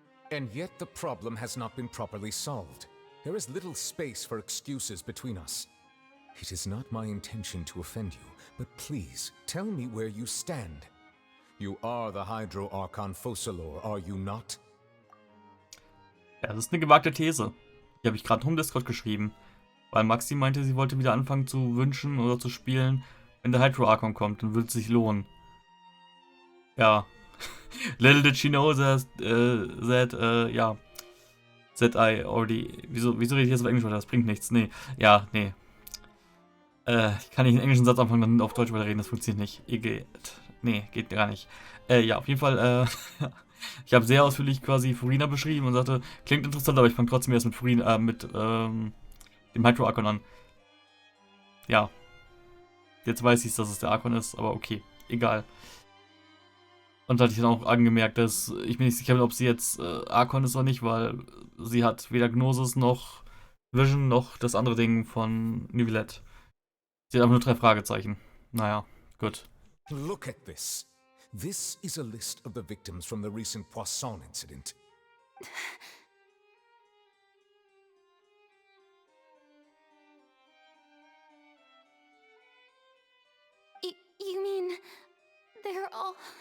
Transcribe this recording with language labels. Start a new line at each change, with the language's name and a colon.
English: And yet the problem has not been properly solved. There is little space for excuses between us. It is not my intention to offend you, but please, tell me where you stand. You are the Hydro Archon Focalor, are you not?
German: Ja, das ist eine gewagte These. Die habe ich gerade im Discord geschrieben. Weil Maxi meinte, sie wollte wieder anfangen zu wünschen oder zu spielen, wenn der Hydro Archon kommt, dann würde es sich lohnen. Ja.
English: Little did she know that, ja. That I already.
German: Wieso rede ich jetzt auf Englisch weiter? Das bringt nichts. Nee. Ja, nee. Ich kann nicht einen englischen Satz anfangen, dann auf Deutsch weiterreden, das funktioniert nicht. Geht. Nee, geht gar nicht. Ja, auf jeden Fall, ich habe sehr ausführlich quasi Furina beschrieben und sagte, klingt interessant, aber ich fange trotzdem erst mit Furina, dem Hydro Archon an. Ja. Jetzt weiß ich, dass es der Archon ist, aber okay. Egal. Und da hatte ich dann auch angemerkt, dass ich mir nicht sicher bin, ob sie jetzt Archon ist oder nicht, weil sie hat weder Gnosis noch Vision noch das andere Ding von Neuvillette. Sie hat einfach nur 3 Fragezeichen. Naja, gut.
English: Look at this. This is a list of the victims from the recent Poisson incident. You mean they're all...